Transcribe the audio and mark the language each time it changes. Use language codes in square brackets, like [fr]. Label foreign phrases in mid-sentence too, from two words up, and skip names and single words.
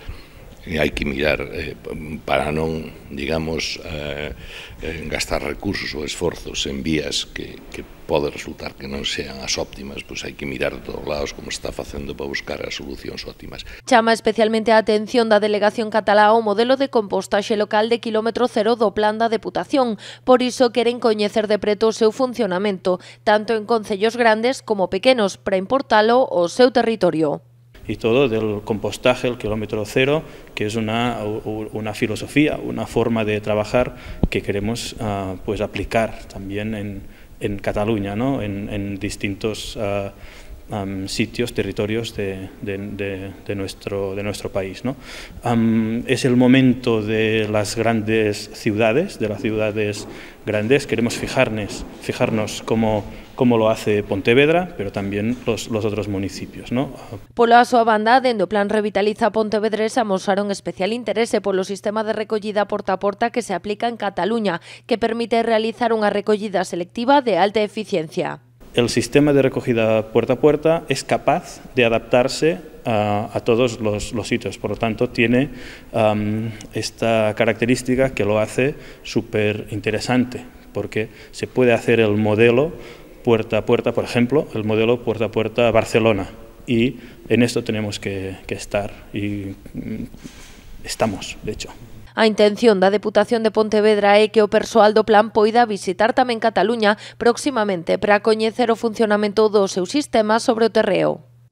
[gl] E hai que mirar para non, digamos, gastar recursos ou esforzos en vías que pode resultar que non sean as óptimas, pois hai que mirar de todos lados como está facendo para buscar as solucións óptimas. Chama especialmente a atención da delegación catalá ao modelo de compostaxe local de quilómetro cero do Plan da Deputación. Por iso queren coñecer de preto o seu funcionamento, tanto en concellos grandes como pequenos, para importalo ao seu territorio. [es] Y todo del compostaje, el kilómetro cero, que es una filosofía, una forma de trabajar que queremos pues aplicar también en Cataluña, ¿no? en distintos sitios, territorios de nuestro país, ¿no? Es el momento de las grandes ciudades, grandes. Queremos fijarnos cómo lo hace Pontevedra, pero también los otros municipios, ¿no? [gl] Pola súa banda, dende o Plan Revitaliza Pontevedrés amosaron especial interese polo sistema de recollida porta a porta que se aplica en Cataluña, que permite realizar unha recollida selectiva de alta eficiencia. [es] El sistema de recogida puerta a puerta es capaz de adaptarse a todos los sitios, por lo tanto tiene esta característica que lo hace súper interesante, porque se puede hacer el modelo puerta a puerta, por ejemplo, el modelo puerta a puerta Barcelona, y en esto tenemos que estar, y estamos, de hecho. [gl] A intención da Deputación de Pontevedra é que o persoal do plan poida visitar tamén Cataluña próximamente para coñecer o funcionamento do seu sistema sobre o terreo.